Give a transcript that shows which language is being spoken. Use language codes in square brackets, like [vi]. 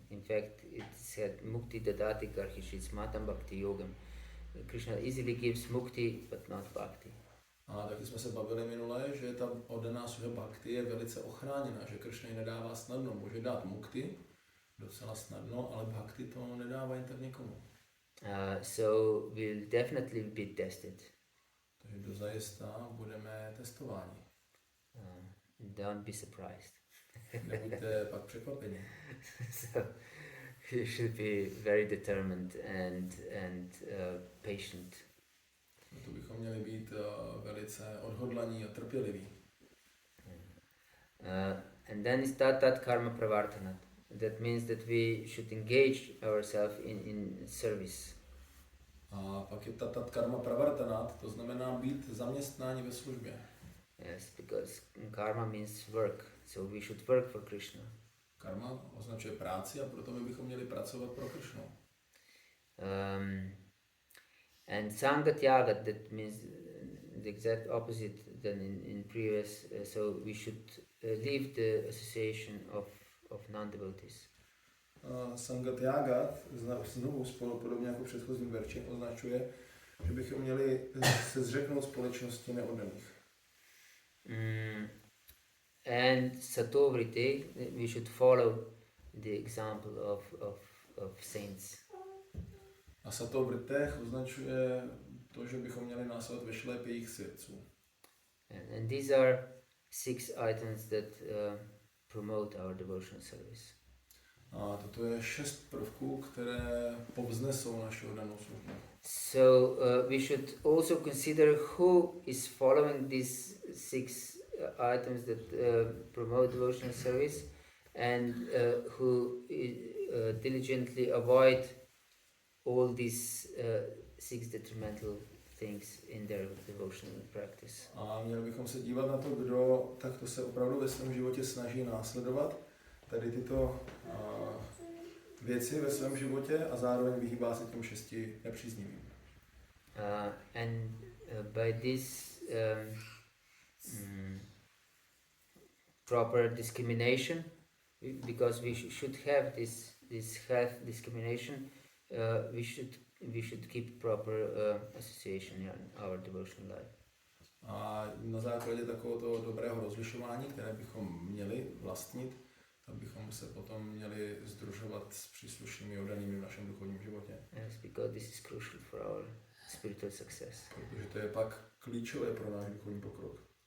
[en] In fact, it said [sa] mukti dadati karhishit smatam bhakti yogam. [en] Krishna easily gives mukti but not bhakti. [cs] A taky jsme se bavili minule, že ta oddaná služba bhakti je velice ochráněná, že Krishna ji nedává snadno. Může dát mukti docela snadno, ale bhakti to nedává jen tak někomu. [en] So we'll definitely be tested. [cs] Takže dozajista budeme testováni. [en] Don't be surprised. [cs] Nebuďte pak překvapeni. [en] So you should be very determined and patient. [cs] To bychom měli být velice odhodlaní a trpěliví. [en] And then is tat karma pravartana. That means that we should engage ourselves in service. [cs] A pak je tatat karma pravartanat, to znamená být zaměstnáni ve službě. [en] Yes, because karma means work, so we should work for Krishna. [cs] Karma označuje práci a proto my bychom měli pracovat pro Krishnu. [en] And Sanga Tyaga, that means the exact opposite than in previous, so we should leave the association of non-devotees. [cs] Sanga Tyaga, znovu podobně jako v předchozím verši, označuje, že bychom měli se zřeknout společnosti neoddaných. [en] And Satovritti, we should follow the example of saints. [cs] A Sato Vrittech označuje to, že bychom měli následovat ve šlépě jejich svědců. [en] And these are 6 items that promote our devotional service. [cs] A toto je 6 prvků, které povznesou naši oddanou službu. [en] So we should also consider who is following these 6 items that promote devotional service and who diligently avoid all these 6 detrimental things in their devotional practice. [cs] A měli bychom se dívat na to, kdo takto se opravdu ve svém životě snaží následovat tady tyto věci ve svém životě a zároveň vyhýbá se těm 6 nepříznivým. [en] And by this proper discrimination, because we should have this health discrimination, we should keep proper association in our devotional life. [cs] A na základě takového dobrého rozlišování, které bychom měli vlastnit, tak bychom se potom měli sdružovat s příslušnými oddanými v našem duchovním životě. [en] Yes, because this is crucial for our spiritual success. [cs] Protože to je pak klíčové pro náš duchovní pokrok.